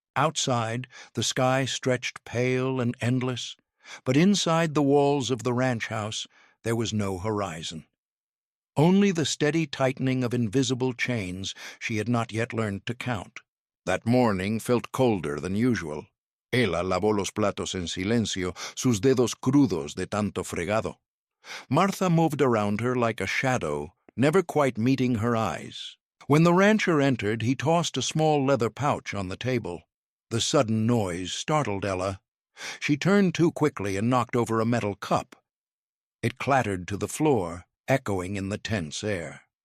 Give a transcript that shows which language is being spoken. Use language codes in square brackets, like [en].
[en] Outside, the sky stretched pale and endless, but inside the walls of the ranch house there was no horizon. Only the steady tightening of invisible chains she had not yet learned to count. That morning felt colder than usual. [es] Ella lavó los platos en silencio, sus dedos crudos de tanto fregado. [en] Martha moved around her like a shadow, never quite meeting her eyes. When the rancher entered, he tossed a small leather pouch on the table. The sudden noise startled Ella. She turned too quickly and knocked over a metal cup. It clattered to the floor, echoing in the tense air.